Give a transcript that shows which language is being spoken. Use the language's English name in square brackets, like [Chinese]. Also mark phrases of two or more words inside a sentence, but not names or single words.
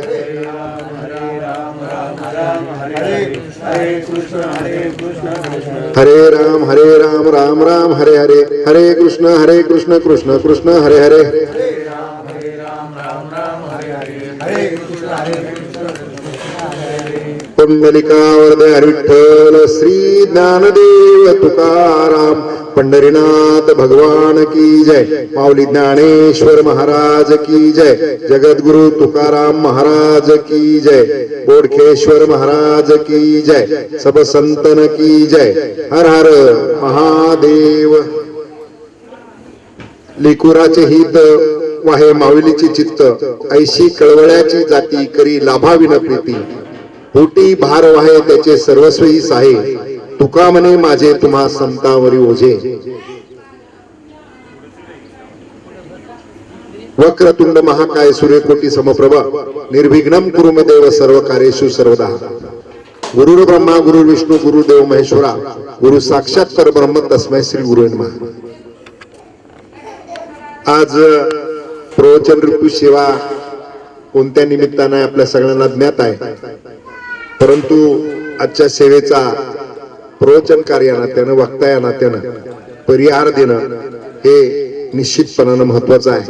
[Sanskrit] हरे राम राम राम हरे हरे, हरे कृष्ण कृष्ण कृष्ण हरे हरे. [Hindi] पुंडलिकावरद हरिविठ्ठल श्री ज्ञानदेव तुकाराम पंढरीनाथ भगवान की जय. माऊली ज्ञानेश्वर महाराज की जय. जगद्गुरु तुकाराम महाराज की जय. बोडकेश्वर महाराज की जय. सब संतन की जय. हर हर महादेव. [Marathi] लिकुराचे हित वाहे माऊलीची चित्त, ऐशी कळवळ्याची जाती करी लाभाविन प्रीती. पोटी भार वाहे त्याचे सर्वस्वी साहे, तुका म्हणे माझे तुम्हा संतावरी ओझे. [Sanskrit] वक्रतुंड महाकाय सूर्यकोटी समप्रभा निर्विघ्नं कुरु मे देव सर्व कार्येषु सर्वदा. गुरुर् ब्रह्मा गुरुर् विष्णू गुरुदेव महेश्वरा, गुरु साक्षात परब्रह्म तस्मै श्री गुरुवे नमः. [Marathi] आज प्रवचन ऋतू सेवा कोणत्या निमित्ताने आपल्या सगळ्यांना ज्ञात आहे, परंतु आजच्या सेवेचा प्रवचन कार्य नात्यानं वक्ता या नात्यानं परिहार देणं हे निश्चितपणानं महत्वाचं आहे.